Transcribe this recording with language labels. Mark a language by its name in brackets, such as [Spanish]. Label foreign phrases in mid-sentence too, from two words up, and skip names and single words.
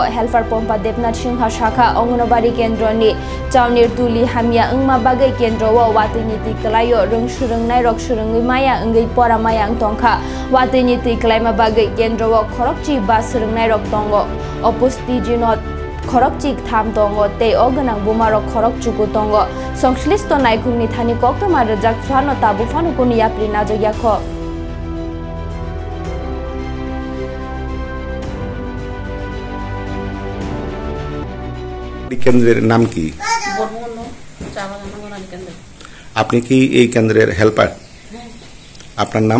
[Kok Borok] helper pompa Debnath Singha Shakha Anganabadi Kendra ni Chaunir Tuli Hamia Ungma bage kendra wa watini ti klayo rung surungnai rok surungui maya ungai pora maya tongkha watini ti klaima bage kendra wa khorokchi ba nai rok tongo opusti jinot khorokchik tham tongo te oganang bumarok khorokchuku tongo songshlisto naikhungni thani koktama rajak phano tabu phano kuni yapri najagya kho [Bangla] কেন্দ্রের নাম কি? আপনি কি এই কেন্দ্রের হেল্পার? আপনার নাম?